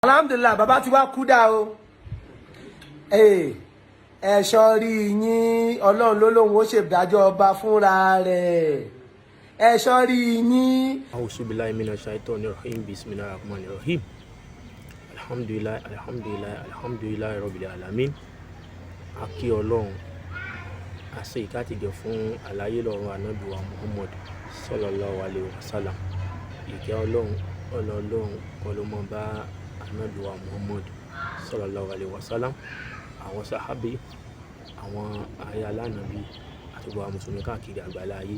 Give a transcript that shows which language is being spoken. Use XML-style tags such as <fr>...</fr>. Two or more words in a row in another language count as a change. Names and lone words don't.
<yo>Alhamdulillah, bàbá ti wá kú dá o. Ẹ̀ṣọ́ rí yín, Ọlọ́run ló lóun ó ṣèdájọ́ ọba fúnra rẹ̀. Ẹ̀ṣọ́ rí yín.</yo> <ar>أعوذ بالله من الشيطان الرجيم بسم الله الرحمن الرحيم. الحمد لله الحمد لله الحمد لله رب العالمين.</ar> <yo>A kí Ọlọ́run, a ṣe ìkátìgẹ̀ fún àlàyé lọ́run Ànábì wa Muhammad</yo> <ar>صلى الله عليه وسلم.</ar> <yo>Ìkẹ́ Ọlọ́run kọ́ ló mọ́ bá Ànábì wa Muhammad</yo> <ar>صلى الله عليه وسلم,</ar> <yo>àwọn sàhábé, àwọn ará alánàbí àti gbogbo àwọn mùsùlùmí káàkiri àgbàlá ayé.</yo>